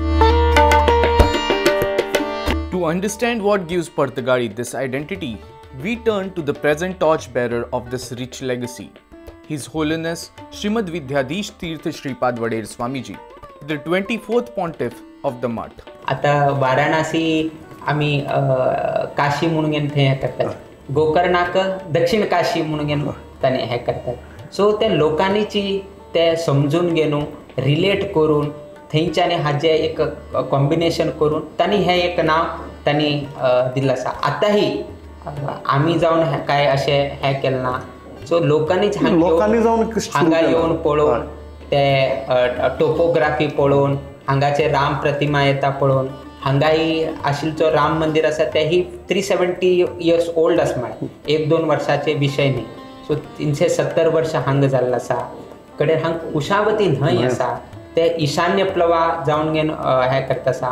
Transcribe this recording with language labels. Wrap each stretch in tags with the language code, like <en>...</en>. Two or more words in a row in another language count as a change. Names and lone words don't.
<en>To understand what gives Parthagali this identity, we turn to the present torchbearer of this rich legacy, His Holiness Srimad Vidyadhish Tirth Shripad Vader Swamiji, the 24th Pontiff of the Mutt.</en> <kok>आता वाराणसी आम्ही काशी म्हणून हे करतात, गोकर्णाक दक्षिण काशी म्हणून त्याने हे करतात. सो त्या लोकांची ते समजून घेऊन रिलेट करून थंयच्याने हाजे एक कॉम्बिनेशन करून त्यांनी हे एक नाव त्यांनी दिलं असा. आताही आम्ही जाऊन काय असे हे केलं ना, सो लोकांनी जाऊन हांगा येऊन पळोवन ते टोपोग्राफी पळोवन हांगाचे राम प्रतिमा येता पळोवन हांगाही आशिल्लो राम मंदिर आसा तेही 370</kok> <en>years old</en> <kok>आसा. म्हळ्यार 1-2 वर्साचे विषय न्ही. सो 370 वर्ष हांगा जाल्लो आसा. कडेन हांगा कुशावती न्हंय आसा ते ईशान्य प्लवा जावन घेवन हे करता आसा.</kok>